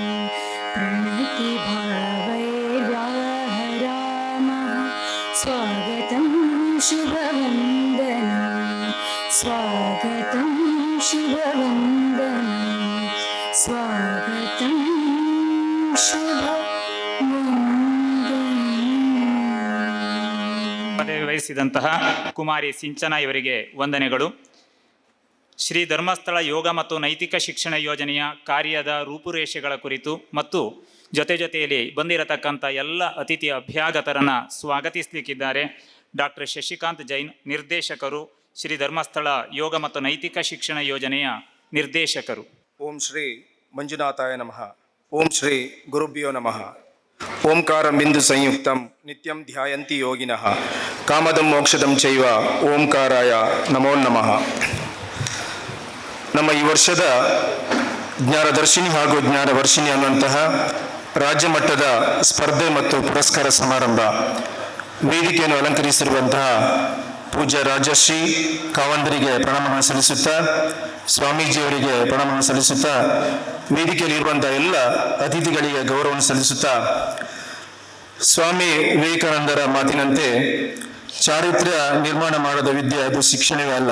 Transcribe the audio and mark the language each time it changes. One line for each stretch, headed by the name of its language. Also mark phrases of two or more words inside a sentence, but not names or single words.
Sanskrit: प्रणतिभावैर्व्याहरामः स्वागतं शुभवन्दनं स्वागतं शुभवन्दनं स्वागतं शुभवन्दनं
Kannada: ಪದವಿ ವಹಿಸಿದಂತಹ ಕುಮಾರಿ ಸಿಂಚನ ಇವರಿಗೆ ವಂದನೆಗಳು. ಶ್ರೀ ಧರ್ಮಸ್ಥಳ ಯೋಗ ಮತ್ತು ನೈತಿಕ ಶಿಕ್ಷಣ ಯೋಜನೆಯ ಕಾರ್ಯದ ರೂಪುರೇಷೆಗಳ ಕುರಿತು ಮತ್ತು ಜೊತೆಯಲ್ಲಿ ಬಂದಿರತಕ್ಕಂಥ ಎಲ್ಲ ಅತಿಥಿ ಅಭ್ಯಾಗತರನ್ನು ಸ್ವಾಗತಿಸಲಿಕ್ಕಿದ್ದಾರೆ ಡಾಕ್ಟರ್ ಶಶಿಕಾಂತ್ ಜೈನ್, ನಿರ್ದೇಶಕರು, ಶ್ರೀ ಧರ್ಮಸ್ಥಳ ಯೋಗ ಮತ್ತು ನೈತಿಕ ಶಿಕ್ಷಣ ಯೋಜನೆಯ ನಿರ್ದೇಶಕರು.
Sanskrit: ಓಂ ಶ್ರೀ ಮಂಜುನಾಥಾಯ ನಮಃ. ಓಂ ಶ್ರೀ ಗುರುಭ್ಯೋ ನಮಃ. ಓಂಕಾರಂ ಬಿಂದು ಸಂಯುಕ್ತಂ ನಿತ್ಯಂ ಧ್ಯಾಯಂತಿ ಯೋಗಿನಃ ಕಾಮದಂ ಮೋಕ್ಷದಂ ಚೈವ ಓಂಕಾರಾಯ ನಮೋ ನಮಃ.
Kannada: ನಮ್ಮ ಈ ವರ್ಷದ ಜ್ಞಾನದರ್ಶಿನಿ ಹಾಗೂ ಜ್ಞಾನವರ್ಷಿಣಿ ಅನ್ನುವಂತಹ ರಾಜ್ಯ ಮಟ್ಟದ ಸ್ಪರ್ಧೆ ಮತ್ತು ಪುರಸ್ಕಾರ ಸಮಾರಂಭ ವೇದಿಕೆಯನ್ನು ಅಲಂಕರಿಸಿರುವಂತಹ ಪೂಜ್ಯ ರಾಜಶ್ರೀ ಕಾವಂದರಿಗೆ ಪ್ರಣಾಮವನ್ನು ಸಲ್ಲಿಸುತ್ತಾ, ಸ್ವಾಮೀಜಿಯವರಿಗೆ ಪ್ರಣಾಮವನ್ನು ಸಲ್ಲಿಸುತ್ತಾ, ವೇದಿಕೆಯಲ್ಲಿ ಇರುವಂತಹ ಎಲ್ಲ ಅತಿಥಿಗಳಿಗೆ ಗೌರವವನ್ನು ಸಲ್ಲಿಸುತ್ತಾ, ಸ್ವಾಮಿ ವಿವೇಕಾನಂದರ ಮಾತಿನಂತೆ ಚಾರಿತ್ರ್ಯ ನಿರ್ಮಾಣ ಮಾಡದ ವಿದ್ಯೆ ಅದು ಶಿಕ್ಷಣವೇ ಅಲ್ಲ.